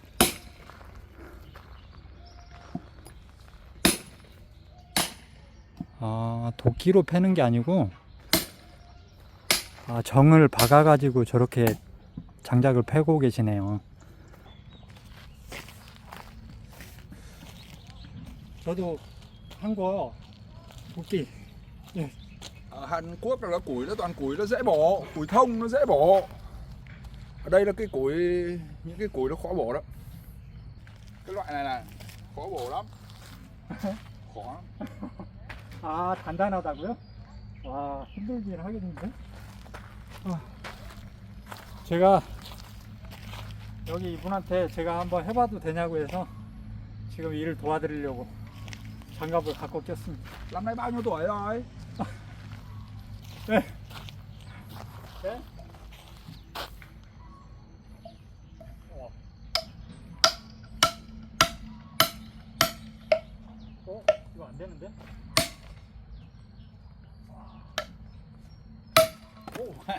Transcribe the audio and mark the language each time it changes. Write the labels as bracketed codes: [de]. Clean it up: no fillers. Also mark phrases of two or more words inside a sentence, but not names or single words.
[ko] 아, 도끼로 패는 게 아니고, 아, 정을 박아가지고 저렇게 장작을 패고 계시네요. 저도 한 거 도끼. 예. [vi] Ở Hàn Quốc là củi nó toàn củi nó dễ bỏ, củi thông nó dễ bỏ. Ở đây là cái củi, những cái củi nó khó bổ lắm. Cái loại này này khó bổ lắm. khó lắm. [ko] 아, 단단하다고요? 와, 힘들긴 하겠는데? 제가 여기 이분한테 제가 한번 해봐도 되냐고 해서 지금 일을 도와드리려고 장갑을 갖고 꼈습니다. [vi] Năm nay bao nhiêu tuổi rồi? [ko] 네. 네? 이거 안 되는데? 오.